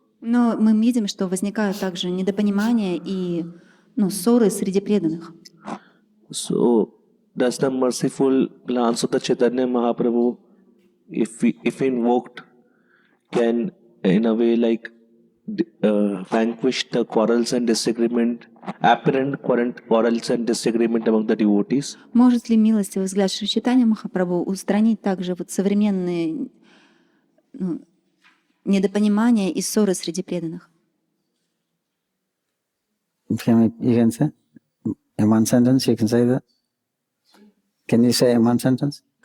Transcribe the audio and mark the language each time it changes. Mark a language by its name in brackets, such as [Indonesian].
[Russian] Но мы видим, что возникают также недопонимания и ссоры среди преданных. [English] So does the merciful glance of the Chaitanya Mahaprabhu, if invoked, can in a way like vanquish the quarrels and disagreement, apparent quarrels and disagreement among the devotees? [Russian] Может ли милостивый взгляд Шри Чайтаньи Махапрабху устранить также современные недопонимания и ссоры среди преданных? [English] You can say in one sentence. You can say that. Can you say it in one sentence?